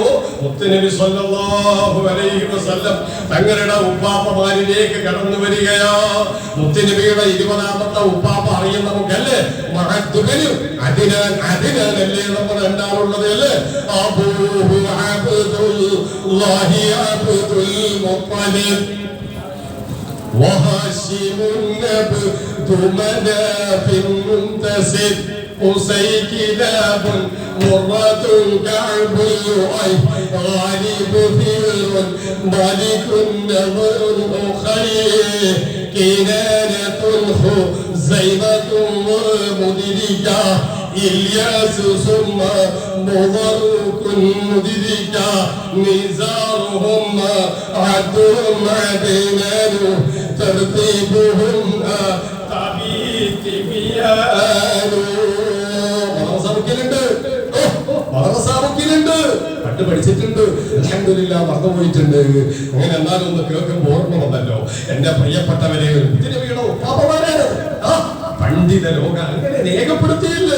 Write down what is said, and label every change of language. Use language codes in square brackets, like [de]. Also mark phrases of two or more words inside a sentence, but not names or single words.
[ml] മുത്തുനബി [ar] صلى الله عليه وسلم [ml] തങ്ങളുടെ ഉപ്പാപ്പമാരിലേക്ക് കടന്നു വരികയാ. മുത്തുനബിയുടെ 20ാമത്തെ ഉപ്പാപ്പ അറിയാൻ നമുക്കല്ലേ? മഹത്തുബനും അതിനാലല്ലേ നമ്മൾ എന്താണുള്ളത് അല്ലേ? [ar] أبوه عبد الله عبد المطلب وهاشم عبد مناف منتسب قصي كلاب مرة كعب لؤي غالب فير مالك نظر أخي كنانة خزيمة مدركة إلياس ثم مضر مدركة نزارهم عدهم عدنان ترتيبهم تبيت بيان. [ml] പണ്ട് പഠിച്ചിട്ടുണ്ട്, അൽഹംദുലില്ലാ മറന്നുപോയിട്ടുണ്ട്. അങ്ങനെ എന്നാലും ഒന്ന് കേൾക്കുമ്പോൾ ഓർമ്മ വന്നല്ലോ. എന്റെ പ്രിയപ്പെട്ടവരെ, മുത്തുനബിയുടെ ഉപ്പാപ്പമാരാണ്. പണ്ഡിത ലോകം അങ്ങനെ രേഖപ്പെടുത്തിയില്ലേ?